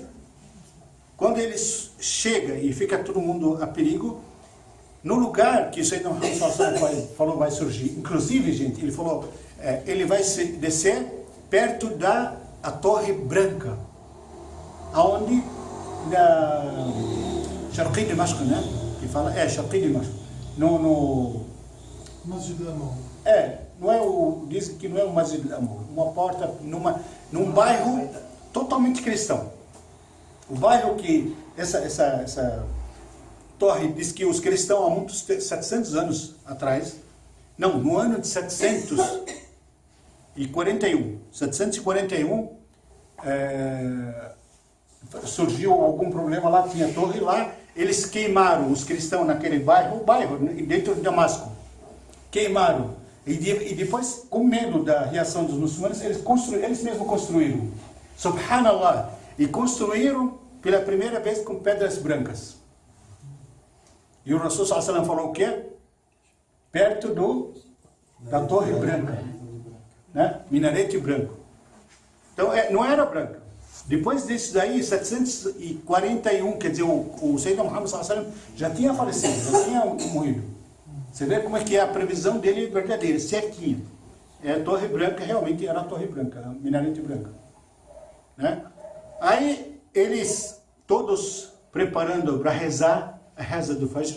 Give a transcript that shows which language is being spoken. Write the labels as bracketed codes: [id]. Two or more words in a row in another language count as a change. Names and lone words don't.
[pt] Quando ele chega e fica todo mundo a perigo, no lugar que o Sayyidina Muhammad falou vai surgir, inclusive, gente, ele falou, ele vai descer perto da Torre Branca, aonde na Sharqi de Damasco, né? Que fala, Sharqi de Damasco. No Masjid al-Amr. Não é dizem que não é o Masjid al-Amr, uma porta num bairro totalmente cristão. O bairro que essa torre diz que os cristãos há muitos 700 anos atrás, não, no ano de 741, surgiu algum problema lá, tinha torre lá, eles queimaram os cristãos naquele bairro, dentro de Damasco, queimaram, e depois, com medo da reação dos muçulmanos, eles mesmos construíram, subhanallah, e construíram pela primeira vez com pedras brancas. E o Rasul [ar] صلى الله عليه وسلم [pt] falou o quê? Perto da Torre Branca, né? Minarete branco. Então, não era branca. Depois disso daí, 741, quer dizer, o Sayyidina Muhammad [ar] صلى الله عليه وسلم [pt] já tinha falecido, já tinha morrido. Você vê como é que é a previsão dele verdadeira, certinho. A Torre Branca realmente era a Torre Branca, a Minarete branca. Né? Aí, eles todos preparando para rezar a reza do Fajr.